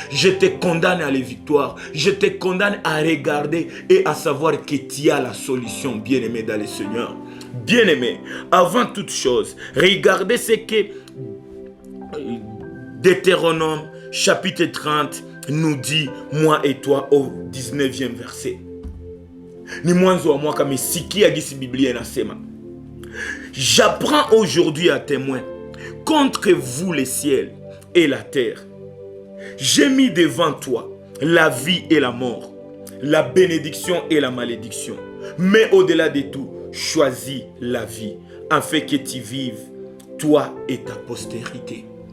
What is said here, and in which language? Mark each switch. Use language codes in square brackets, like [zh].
[fr] Je te condamne à la victoire. Je te condamne à regarder et à savoir que tu as la solution, bien-aimé dans le Seigneur. Bien-aimé, avant toute chose, regardez ce que Deutéronome chapitre 30 nous dit, moi et toi, au 19e verset. [sw] Ni mwanzo wa mwaka misikia gisi Biblia inasema. [fr] J'apprends aujourd'hui à témoin contre vous les ciels et la terre. J'ai mis devant toi la vie et la mort, la bénédiction et la malédiction. Mais au-delà de tout, choisis la vie afin que tu vives, toi et ta postérité.